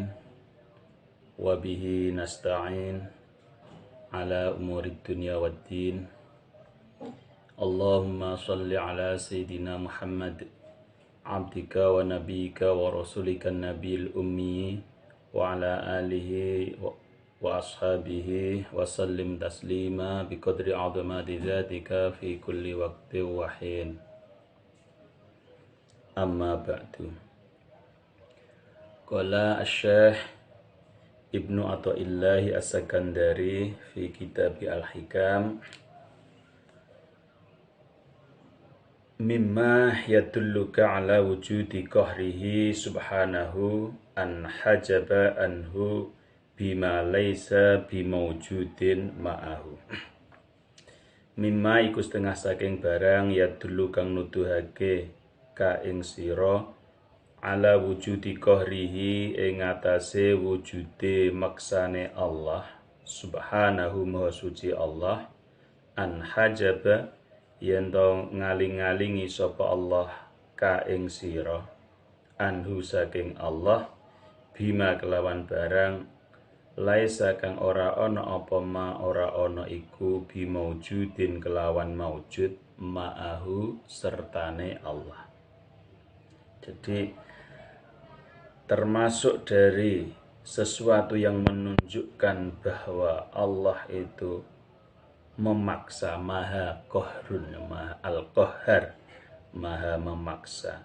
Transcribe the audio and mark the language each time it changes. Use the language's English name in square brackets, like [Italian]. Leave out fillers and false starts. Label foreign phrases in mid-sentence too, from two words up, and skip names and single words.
[Arabic] وبه نستعين على أمور الدنيا والدين. اللهم صل على سيدنا محمد عبدك ونبيك ورسولك النبي الأمي وعلى آله وأصحابه وسلم تسليما بقدر عظمة ذاتك في كل وقت وحين. أما بعد. قال الشيخ ابن عطاء الله السكندري في كتاب الحكم مما يدلك على وجود قهره سبحانه أن حجب عنه بما ليس بموجود معه. [Javanese] Mimma iku setengah saking barang yadullu kang nuduhake ka ing sira [Arabic] على وجود [Javanese] qahrihi ing atase wujude maksane Allah subhanahu maha suci Allah [Arabic] أن حجب [Javanese] yen to ngaling-alingi sapa Allah ka ing sira anhu saking Allah bima kelawan barang laisa kang ora ana apa ma ora ana iku bimaujudin kelawan maujud ma'ahu sertane Allah. [Indonesian] Jadi termasuk dari sesuatu yang menunjukkan bahwa Allah itu memaksa, maha qahrun, maha al-qahhar, maha memaksa.